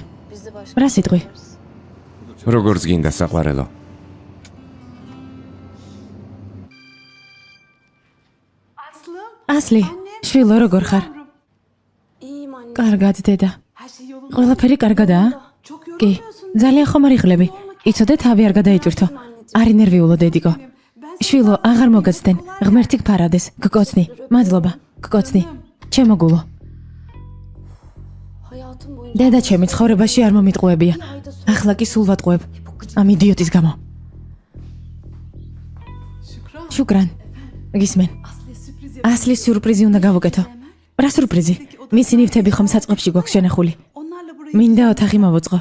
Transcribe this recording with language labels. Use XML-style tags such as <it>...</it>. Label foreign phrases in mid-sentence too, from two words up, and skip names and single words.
<tr>Biz de başka.</tr> <ka>რა სიტყვი? როგორც გინდა საყვარელო. ასლი, შვილო როგორ ხარ?</ka> <tr>İyiyim anne.</tr> <ka>კარგად დედა. ყველაფერი კარგადაა? კი, ძალიან ხომ არ იღლები. იცოდე თავი არ გადაიტვირთო. არი ნერვიულო დედიკო. შვილო, აღარ მოგაცდენ. ღმერთი გფარადეს. გკოცნი. მადლობა. გკოცნი. ჩემო გულო.</ka> <tr>Hayatım boyunca</tr> <ka>დედა ჩემი ცხოვრებაში არ მომიტყუებია. ახლა კი სულ ვატყუებ. ამ იდიოტის გამო. შუკრან. გისმენ. ასლის სიურპრიზი უნდა გავუკეთო. რა სიურპრიზი? მისი ნივთები ხომ საწყებში გვაქვს შენახული. მინდა ოთახი მოვუწყო.</ka>